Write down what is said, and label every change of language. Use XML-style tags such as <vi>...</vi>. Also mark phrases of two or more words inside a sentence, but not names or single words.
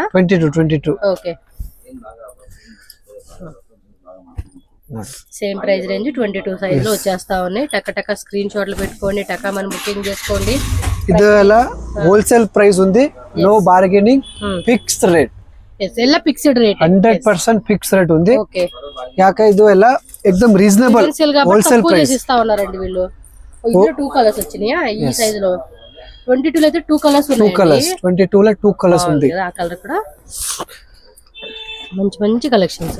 <te>22 ఓకే,</te> <en>same price range</en> <te>22 సైజ్ లో వచ్చేస్తా ఉన్నాయి. టక స్క్రీన్ షాట్లు పెట్టుకోండి, మనం బుకింగ్ చేసుకోండి. ఇది అలా</te> <en>wholesale price</en> <te>ఉంది.</te> <en>no bargaining, fixed rate. ಎಲ್ಲ fixed rate</en> <te>100%</te> <en>fix rate</en> <te>ఉంది. ఓకే, యాక ఇది ఎలా ఎక్దమ్</te> <en>reasonable wholesale price</en> <te>ఇస్తా ఉన్నారండి వీళ్ళు. ఇందులో 2 కలర్స్ వచ్చినాయా ఈ సైజ్ లో. 22 లో అయితే 2 కలర్స్ ఉన్నాయి. 2 కలర్స్ 22 లో 2 కలర్స్ ఉంది. ఆ కలర్ కూడా మంచి కలెక్షన్స్.</te>